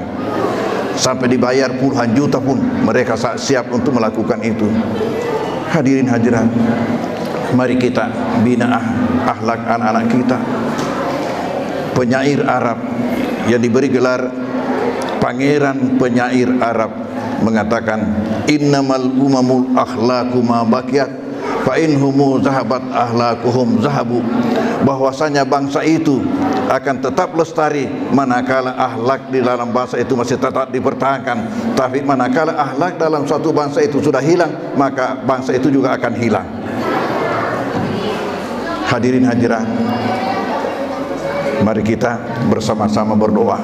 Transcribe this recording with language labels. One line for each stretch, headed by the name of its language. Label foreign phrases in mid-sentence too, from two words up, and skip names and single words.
Indonesian: Sampai dibayar puluhan juta pun mereka siap untuk melakukan itu. Hadirin hadirat, mari kita bina akhlak anak-anak kita. Penyair Arab yang diberi gelar Pangeran Penyair Arab mengatakan,
Arabic: إنما الأمم الأخلاق ما بقيت فإن هم ذهبت أخلاقهم ذهبوا.
Indonesian: Bahwasanya bangsa itu akan tetap lestari manakala akhlak di dalam bangsa itu masih tetap dipertahankan. Tapi manakala akhlak dalam suatu bangsa itu sudah hilang, maka bangsa itu juga akan hilang. Hadirin hadirat, mari kita bersama-sama berdoa.